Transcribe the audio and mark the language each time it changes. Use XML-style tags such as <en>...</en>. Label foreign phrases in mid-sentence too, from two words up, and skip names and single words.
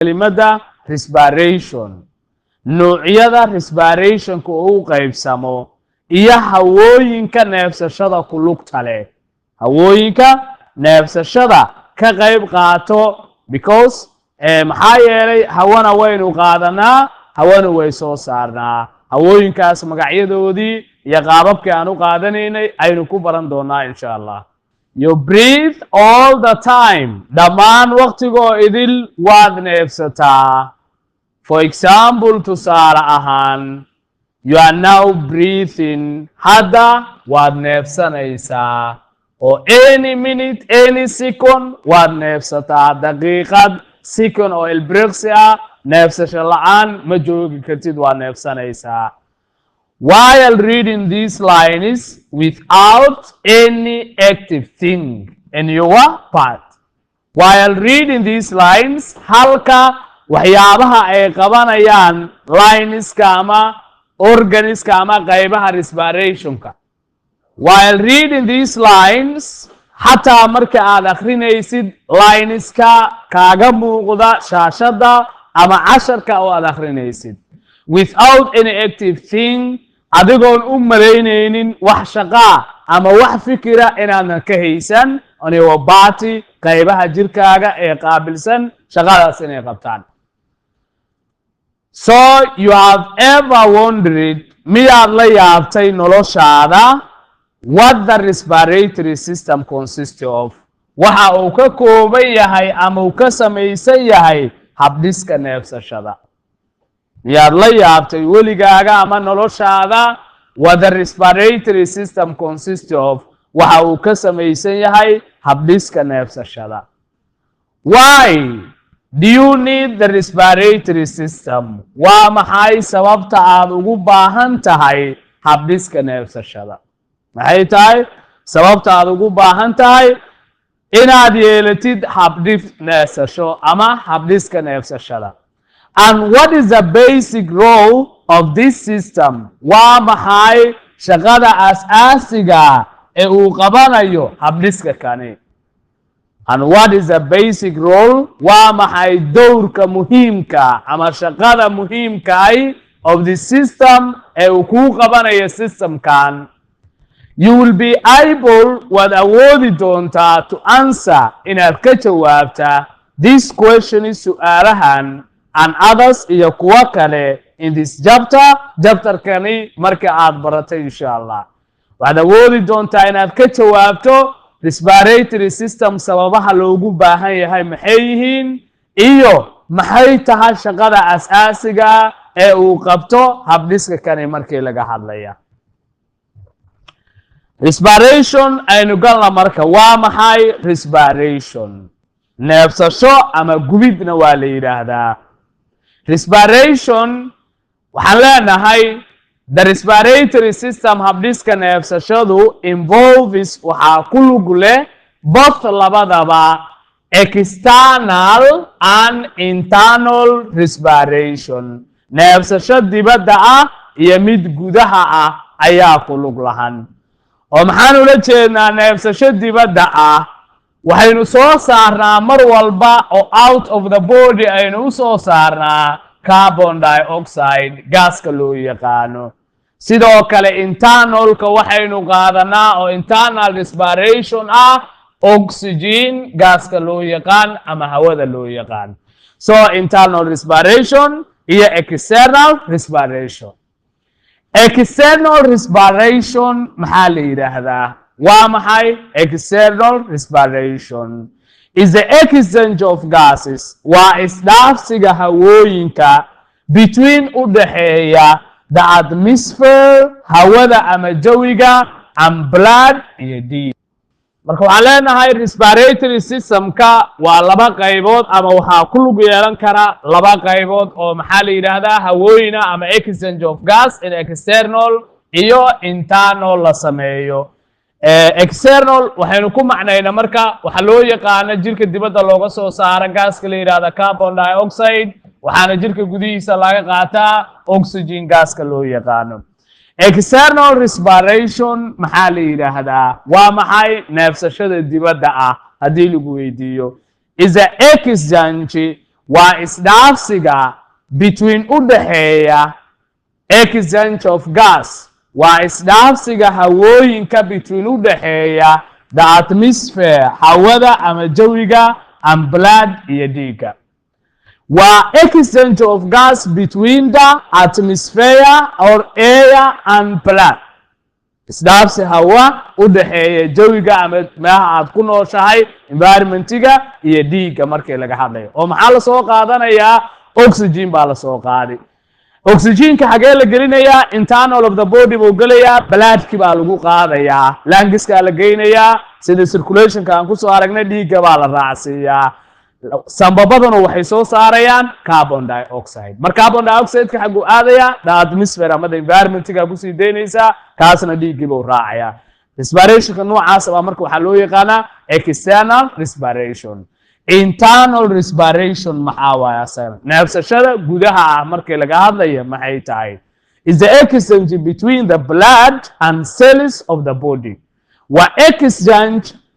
<so>kelimada respiration noocyada respiration ku uu qaybsamo iyo hawooyinka neefsashada ku lugta leh hawooyinka neefsashada ka qayb qaato because maxaa yeelay hawana waynu qaadanaa hawana way soo saarnaa hawooyinkaas magacyadoodii iyo qaababkii aan u qaadanaynay aynu ku baran doonaa insha</so> <en>Allah you breathe all the time</en> <so>dhammaan waqtigoo idil waad neefsataa</so> <en>for example</en> <so>tusaale ahaan</so> <en>you are now breathing</en> <so>hadda waad neefsanaysaa</so> <en>or any minute any second</en> <so>waad neefsataa daqiiqad</so> <en>second</en> <so>oo ilbiriqsi ah neefsasho la'aan ma joogi kartid waad neefsanaysaa</so> <en>while reading these lines without any active thing in your part. While reading these lines,</en> <so>halka waxyaabaha ay qabanayaan lineska ama organiska ama qaybaha respirationka.</so> <en>While reading these lines,</en> <so>hataa marka aad akhrinaysid lineska kaaga muuqda shaashada ama casharka oo aad akhrinaysid.</so> <en>Without any active thing,</en> <so>adigoon u malaynaynin wax shaqaa ama wax fikira inaadan ka haysan</so> <en>on your body</en> <so>qaybaha jirkaaga ee qaabilsan shaqadaas inay qabtaan.</so> <en>So you have ever wondered</en> <so>miyaad la yaabtay noloshaada</so> <en>what the respiratory system consists of</en> <so>waxa uu ka kooban yahay ama uu ka samaysan yahay habdhiska neefsashada miyaad la yaabtay weligaaga ama noloshaada</so> <en>what the respiratory system consists of</en> <so>waxa uu ka samaysan yahay habdhiska neefsashada</so> <en>why do you need the respiratory system</en> <so>waa maxay sababta aad ugu baahan tahay habdhiska neefsashada maxay tahay sababta aad ugu baahan tahay inaad yeelatid habdhis neefsasho ama</so> <en>habdhiska neefsashada and what is the basic role of this system</en> <so>waa maxay shaqada asaasiga ee uu qabanayo habdhiska kani</so> <en>and what is the basic role</en> <so>waa maxay dowrka muhiimka ama shaqada muhiimka</so> <en>of the system</en> <so>ee uu ku qabanayo systemkan you</so> <en>will be able</en> <so>waad awoodi doontaa</so> <en>to answer</en> <so>inaad ka jawaabta</so> <en>this question is</en> <so>su'aalahan</so> <en>and others</en> <so>iyo kuwa kale</so> <en>in this</en> <so>chapter-kani marka aad baratay insha Allah waxaad awoodi doontaa inaad ka jawaabto</so> <en>respiratory system</en> <so>sababaha loogu baahan yahay maxay yihiin iyo maxay tahay shaqada asaasiga ee uu qabto habdhiska kani markii laga hadlaya respiration aynu galna marka waa maxay respiration neefsasho ama gubidna waa la yiraahdaa respiration waxaan leenahay</so> <en>the respiratory system</en> <so>habdhiska neefsashadu involves waxaa ku lug leh both labadaba</so> <en>external and internal</en> <so>respiration neefsasho dibadda ah iyo mid gudaha ah ayaa ku lug lahan oo maxaan ula jeednaa neefsasho dibadda ah waxaynu soo saarnaa mar walba oo</so> <en>out of the body</en> <so>aynu u soo saarnaa</so> <en>carbon dioxide</en> <so>gaaska loo yaqaano sidoo kale internalka waxaynu qaadanaa oo</so> <en>internal respiration</en> <so>ah oxygen gaaska loo yaqaan ama hawada loo yaqaan</so> <en>so internal respiration</en> <so>iyo</so> <en>external respiration external respiration</en> <so>maxaa la yiraahdaa waa maxay</so> <en>external respiration is the exchange of gases</en> <so>waa isdhaafsiga hawooyinka between u dhaxeeya</so> <en>the atmosphere</en> <so>hawada ama jawiga</so> <en>and blood</en> <so>iyo dhiig marka waxaan leenahay respiratory systemka waa laba qaybood ama waxaa ku lug yeelan kara laba qaybood oo maxaa la yiraahdaa hawooyina ama</so> <en>exchange of gas in</en> <so>external iyo internal la sameeyo external waxaynu ku macnaynaa marka waxa loo yaqaan jirka dibadda looga soo saaro gaaska la yiraahdo</so> <en>carbon dioxide</en> <so>waxaana jirka gudihiisa laga qaataa oxygen gaaska loo yaqaano</so> <en>external respiration</en> <so>maxaa la yiraahdaa waa maxay neefsashada dibadda ah hadii lagu weydiiyo</so> <en>is a exchange</en> <so>waa isdhaafsiga between u dhaxeeya</so> <en>exchange of gas</en> <so>waa isdhaafsiga hawooyinka between u dhaxeeya</so> <en>the atmosphere</en> <so>hawada ama jawiga</so> <en>and blood</en> <so>iyo dhiigga waa</so> <en>exchange of gas between the atmosphere or air and blood</en> <so>isdhaafsi hawa u dhaxeeya jawiga ama meelaha aad ku nooshahay environmentiga iyo dhiigga markii laga hadlayo oo maxaa la soo qaadanayaa oxygen baa la soo qaaday oxygenka xagee la gelinayaa</so> <en>internal of the body</en> <so>buu gelayaa bloodki baa lagu qaadayaa lungiska la geynayaa sida circulationka aan ku soo aragnay dhiigga baa la raacsiiyaa sambabadana waxay soo saarayaan</so> <en>carbon dioxide</en> <so>mar</so> <en>carbon dioxide</en> <so>ka xagu aadaya</so> <en>the atmosphere</en> <so>ama the environmentiga ku sii deynaysa kaasna dhiiggi buu raacayaa respiration noocaas ah marka waxa loo yaqaanaa</so> <en>external respiration internal respiration</en> <so>maxaa waaya asana neefsashada gudaha ah markii laga hadlayo maxay tahay</so> <en>is the exchange between the blood and cells of the body</en> <so>wa exchange</so>